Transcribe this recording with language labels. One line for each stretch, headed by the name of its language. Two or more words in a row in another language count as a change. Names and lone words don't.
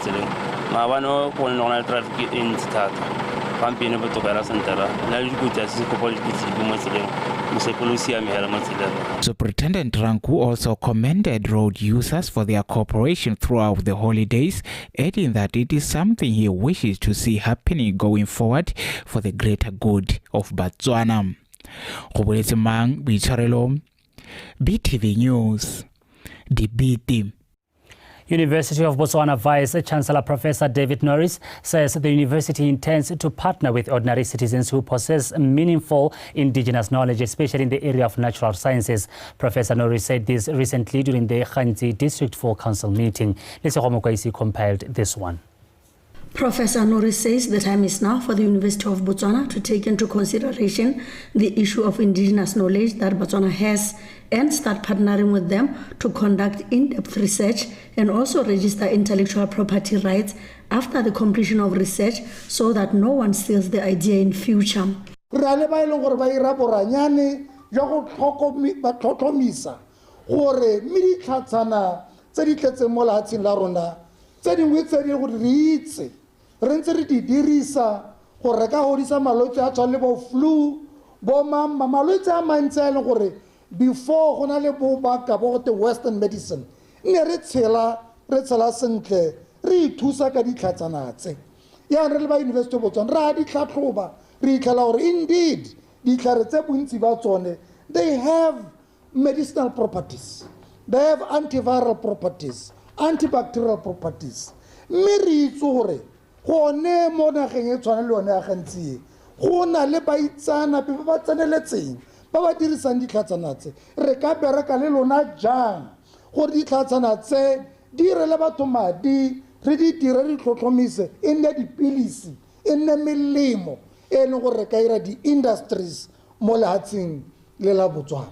Tswana: tseleng maabane go nna traffic e ntsi thata gampine botokara sentera na le dikotsi a se kopa le ditsebi mo tseleng mosepolo o siame hela mo tseleng.
English: Superintendent Ranku also commended road users for their cooperation throughout the holidays, adding that it is something he wishes to see happening going forward for the greater good of Botswana.
Tswana: Go boletse mang boitshwarelo BTV News, Dibiti.
English: University of Botswana Vice-Chancellor Professor David Norris says the university intends to partner with ordinary citizens who possess meaningful indigenous knowledge, especially in the area of natural sciences. Professor Norris said this recently during the Khanzi District 4 Council meeting. Lisa Homokwaisi compiled this one. Professor Norris says the time is now for the University of Botswana to take into consideration the issue of indigenous knowledge that Botswana has and start partnering with them to conduct in-depth research and also register intellectual property rights after the completion of research so that no one steals the idea in future.
Tswana: Re ntse re di dirisa go reka godisa malwetse a tshwane le bo flu bo mama malwetse a mantsi a leng gore before go na le bo baka bo gote
English: western medicine
Tswana: ne re tshela sentle re ithusa ka ditlhatsana tse ya re le ba University of Botswana ra di tlhatlhoba re itlhala gore indeed ditlhare tse bontsi ba tsone
English: they have medicinal properties, they have antiviral properties, antibacterial properties.
Tswana: Mme re itse gore gone mo nageng e tshwana le yone ya gantsi go na le baitsana pe ba tseneletseng ba ba dirisang ditlhatsana tse re ka bereka le lona jang gore ditlhatsana tse di re le batho madi re di dire di tlhotlhomise e nne dipilisi e nne melemo e leng gore re ka ira di-industries mo lehatsheng le la Botswana.